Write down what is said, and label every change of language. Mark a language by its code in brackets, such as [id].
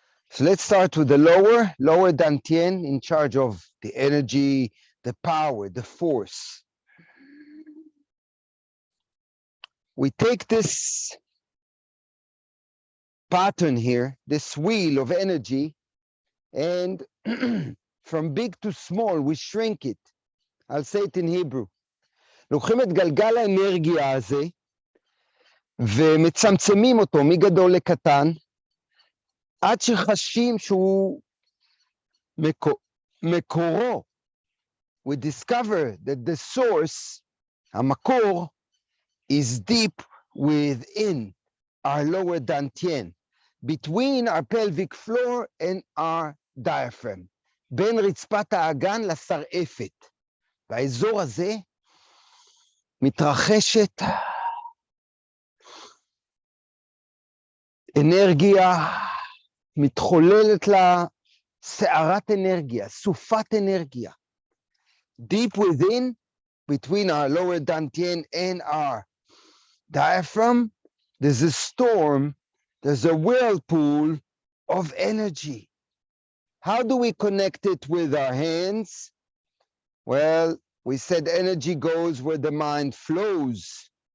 [en] So let's start with the lower Dantien, in charge of the energy, the power, the force. We take this pattern here, this wheel of energy, and from big to small, we shrink it. I'll say it in Hebrew. [he] לוקחים את גלגל האנרגיה הזה, ומצמצמים אותו מגדול לקטן, עד שחשים שהוא מקורו. [en] We discover that the source, המקור, is deep within our lower Dantien, between our pelvic floor and our diaphragm, [he] בין רצפת האגן לשרעפת. והאזור הזה מתרחשת אנרגיה, מתחוללת לה סערת אנרגיה, סופת אנרגיה. [en] Deep within, between our lower Dantien and our diaphragm, there's a storm, there's a whirlpool of energy. How do we connect it with our hands? Well, we said energy goes where the mind flows.